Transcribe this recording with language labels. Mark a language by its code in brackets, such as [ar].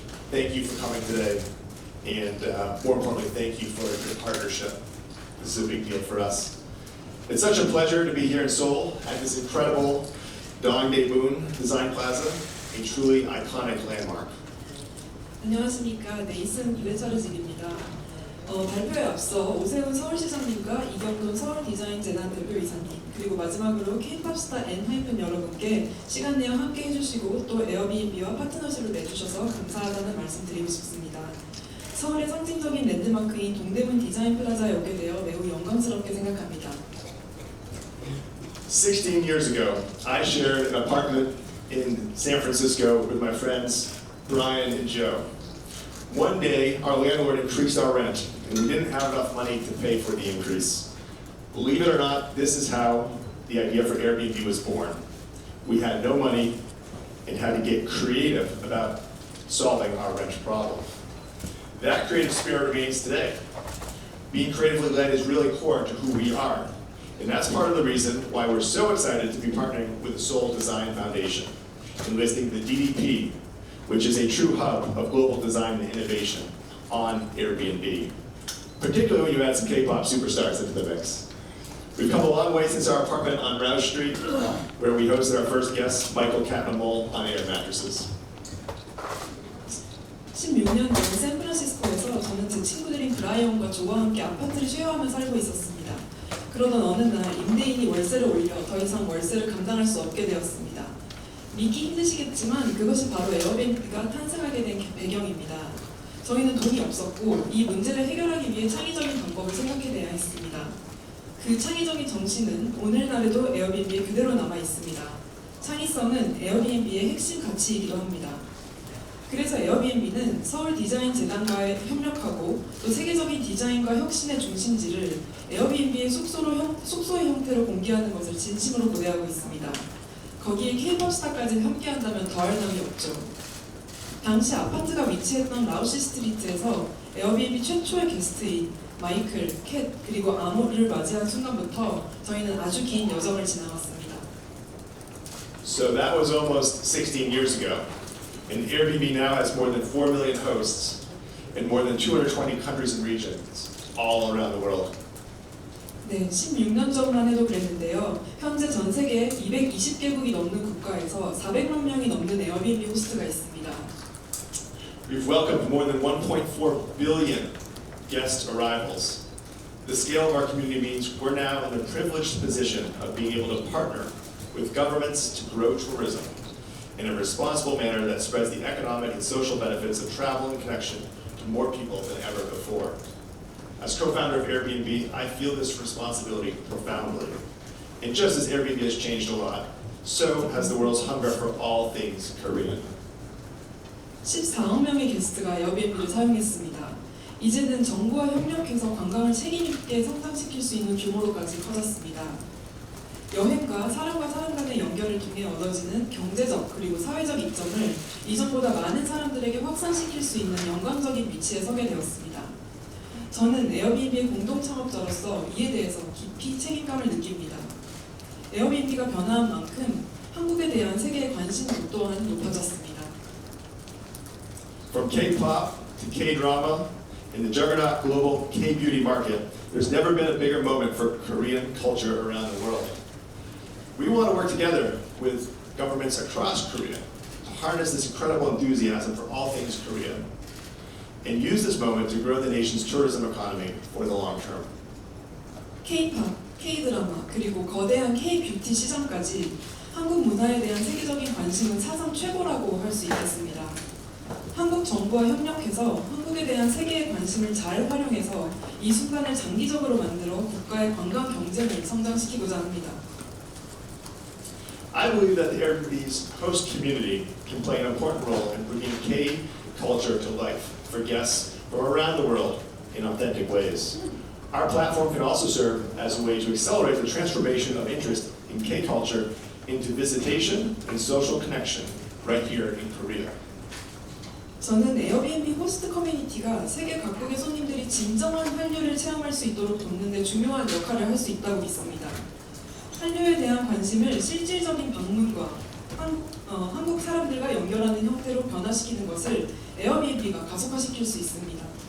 [en] Thank you for coming today, and more importantly, thank you for your partnership. This is a big deal for us. It's such a pleasure to be here in Seoul at this incredible Dongdaemun Design Plaza, a truly iconic landmark. [ko] 안녕하십니까. 네이슨 브레차르직입니다. 발표에 앞서 오세훈 서울시장님과 이경돈 서울디자인재단 대표이사님 그리고 마지막으로 K-pop 스타 엔하이픈 여러분께 시간 내어 함께 해주시고 또 에어비앤비와 파트너십을 맺으셔서 감사하다는 말씀 드리고 싶습니다. 서울의 상징적인 랜드마크인 동대문 디자인 플라자에 오게 되어 매우 영광스럽게 생각합니다. [en] 16 years ago, I shared an apartment in San Francisco with my friends Brian and Joe. One day, our landlord increased our rent, and we didn't have enough money to pay for the increase. Believe it or not, this is how the idea for Airbnb was born. We had no money and had to get creative about solving our rent problem. That creative spirit remains today. Being creatively led is really core to who we are. And that's part of the reason why we're so excited to be partnering with the Seoul Design Foundation, enlisting the DDP, which is a true hub of global design and innovation, on Airbnb, particularly when you add some K-pop superstars into the mix. We've come a long way since our apartment on Rouse Street, where we hosted our first guest, Michael Catmull, on air mattresses. [ko] 16년 전 샌프란시스코에서 저는 제 친구들인 브라이언과 조와 함께 아파트를 쉐어하며 살고 있었습니다. 그러던 어느 날 임대인이 월세를 올려 더 이상 월세를 감당할 수 없게 되었습니다. 믿기 힘드시겠지만 그것이 바로 에어비앤비가 탄생하게 된 배경입니다. 저희는 돈이 없었고 이 문제를 해결하기 위해 창의적인 방법을 생각해내야 했습니다. 그 창의적인 정신은 오늘날에도 에어비앤비에 그대로 남아 있습니다. 창의성은 에어비앤비의 핵심 가치이기도 합니다. 그래서 에어비앤비는 서울 디자인 재단과의 협력하고 또 세계적인 디자인과 혁신의 중심지를 에어비앤비의 숙소의 형태로 공개하는 것을 진심으로 고대하고 있습니다. 거기에 K-pop 스타까지 함께한다면 더할 나위 없죠. 당시 아파트가 위치했던 라우시 스트리트에서 에어비앤비 최초의 게스트인 마이클, 캣 그리고 아모를 맞이한 순간부터 저희는 아주 긴 여정을 지나왔습니다. [en] So that was almost 16 years ago. And Airbnb now has more than 4 million hosts in more than 220 countries and regions all around the world. [ko] 네, 16년 전만 해도 그랬는데요. 현재 전 세계 220개국이 넘는 국가에서 400만 명이 넘는 에어비앤비 호스트가 있습니다. [en] We've welcomed more than 1.4 billion guest arrivals. The scale of our community means we're now in the privileged position of being able to partner with governments to grow tourism in a responsible manner that spreads the economic and social benefits of travel and connection to more people than ever before. As co-founder of Airbnb, I feel this responsibility profoundly. And just as Airbnb has changed a lot, so has the world's hunger for all things Korean. [ko] 14억 명의 게스트가 에어비앤비를 사용했습니다. 이제는 정부와 협력해서 관광을 책임 있게 성장시킬 수 있는 규모로까지 커졌습니다. 여행과 사람 간의 연결을 통해 얻어지는 경제적 그리고 사회적 이점을 이전보다 많은 사람들에게 확산시킬 수 있는 영광적인 위치에 서게 되었습니다. 저는 에어비앤비의 공동 창업자로서 이에 대해서 깊이 책임감을 느낍니다. 에어비앤비가 변화한 만큼 한국에 대한 세계의 관심도 또한 높아졌습니다. [en] From K-pop to K-drama, in the juggernaut global K-beauty market, there's never been a bigger moment for Korean culture around the world. We want to work together with governments across Korea to harness this incredible enthusiasm for all things Korean and use this moment to grow the nation's tourism economy for the long term. [ko] K-팝, K-드라마, 그리고 거대한 K-뷰티 시장까지 한국 문화에 대한 세계적인 관심은 사상 최고라고 할 수 있겠습니다. 한국 정부와 협력해서 한국에 대한 세계의 관심을 잘 활용해서 이 순간을 장기적으로 만들어 국가의 관광 경쟁을 성장시키고자 합니다. [en] I believe that the Airbnb's host community can play an important role in bringing K culture to life for guests from around the world in authentic ways. Our platform can also serve as a way to accelerate the transformation of interest in K culture into visitation and social connection right here in Korea. [ko] 저는 에어비앤비 호스트 커뮤니티가 세계 각국의 손님들이 진정한 한류를 체험할 수 있도록 돕는 데 중요한 역할을 할 수 있다고 믿습니다. 한류에 대한 관심을 실질적인 방문과 한국 사람들과 연결하는 형태로 변화시키는 것을 에어비앤비가 가속화시킬 수 있습니다.